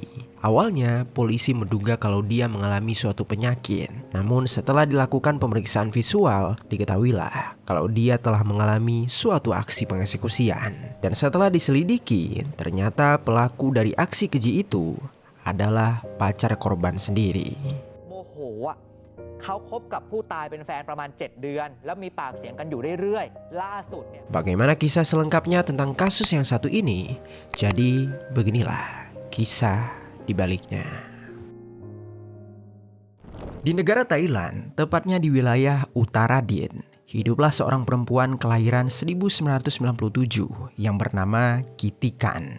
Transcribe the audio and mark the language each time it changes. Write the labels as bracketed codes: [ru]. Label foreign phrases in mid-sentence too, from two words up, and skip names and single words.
[id] Awalnya polisi menduga kalau dia mengalami suatu penyakit. Namun setelah dilakukan pemeriksaan visual, diketahuilah kalau dia telah mengalami suatu aksi pengeksekusian. Dan setelah diselidiki, ternyata pelaku dari aksi keji itu adalah pacar korban sendiri. [th] เขาคบกับผู้ตายเป็นแฟนประมาณ7 เดือนแล้วมีปากเสียงกันอยู่เรื่อยๆล่าสุดเนี่ย [id] Bagaimana kisah selengkapnya tentang kasus yang satu ini? Jadi beginilah kisah di baliknya. Di negara Thailand, tepatnya di wilayah Uttaradin, hiduplah seorang perempuan kelahiran 1997 yang bernama Kitikan.